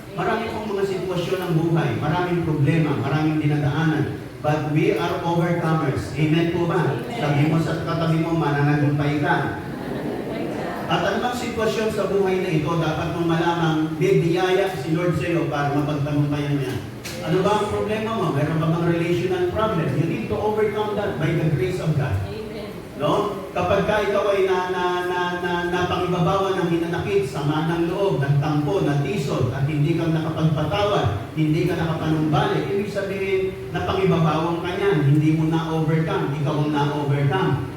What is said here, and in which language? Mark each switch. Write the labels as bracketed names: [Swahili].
[Filipino] Marami pong mga sitwasyon ng buhay, maraming problema, maraming dinadaanan. [English] But we are overcomers. [Filipino] Amen po ba? Sabi mo sa katabi mo, mananagumpay ka. At anumang sitwasyon sa buhay na ito, dapat mong malamang may biyaya si Lord sa iyo para mapagtagumpayan niya. Ano ba ang problema mo? Meron ba bang relational problem? [English] You need to overcome that by the grace of God. No? [Filipino] Kapag ka ikaw ay napangibabawan ng hinanakit, sama ng loob, nagtampo, natisod, at hindi ka nakapagpatawad, hindi ka nakapanumbalik, ibig sabihin, napangibabawang ka niyan, hindi mo na-overcome, ikaw ang na-overcome.